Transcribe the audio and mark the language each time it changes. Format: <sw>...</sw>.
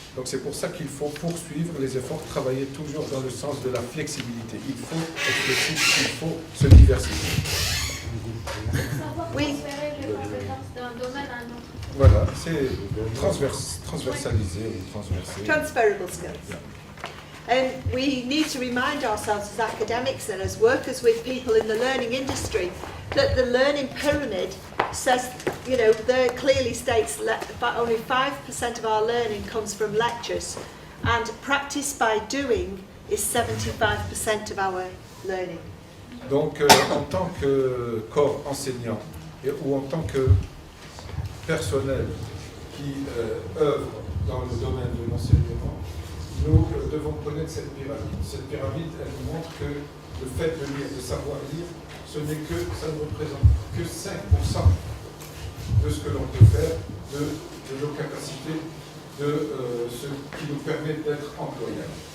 <fr>Donc c'est pour ça qu'il faut poursuivre les efforts, travailler toujours dans le sens de la flexibilité. Il faut être flexible, il faut se diversifier. Oui. D'un domaine à un autre. Voilà, c'est transversalisé ou transversé.</fr> <en>Transferable skills. Yeah. And we need to remind ourselves as academics and as workers with people in the learning industry that the learning pyramid says, there clearly states that only 5% of our learning comes from lectures and practice by doing is 75% of our learning.</en> <fr>Donc, en tant que corps enseignant ou en tant que personnel qui œuvre dans le domaine de l'enseignement, nous devons connaître cette pyramide. Cette pyramide, elle nous montre que le fait de lire, de savoir lire, ça ne représente que 5% de ce que l'on peut faire, de nos capacités, de ce qui nous permet d'être employables.</fr>